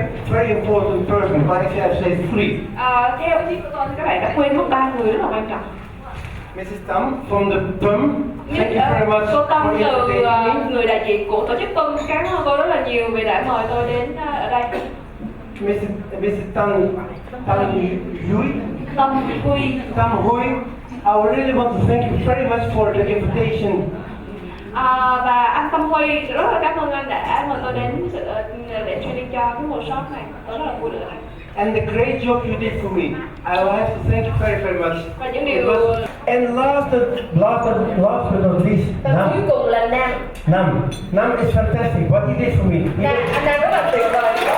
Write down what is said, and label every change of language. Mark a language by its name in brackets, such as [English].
[English] Very important person, but actually I say three. [Vietnamese] Theo ý của tôi thì các bạn đã quên mất 3 người rất là quan trọng. [English] Mrs. Tam from the PUM, thank you very much [Vietnamese] Cô Tâm [English] for [Vietnamese] từ [English] inviting me. [Vietnamese] người đại diện của tổ chức PUM, cảm ơn cô rất là nhiều vì đã mời tôi đến ở đây. [English] Mrs. Tan Huy, Tâm Huy. I really want to thank you very much for the invitation. [Vietnamese] Và anh Tâm Huy rất là cảm ơn anh đã mời tôi đến để training cho cái workshop này. Tôi rất là vui được ở đây. [English] And the great job you did for me. I will have to thank you very, very much. [Vietnamese] Và những điều [English] And last but not least, [Vietnamese] và cuối cùng là Nam. [English] Nam is fantastic. What he did for me. [Vietnamese] Anh Nam rất là tuyệt vời.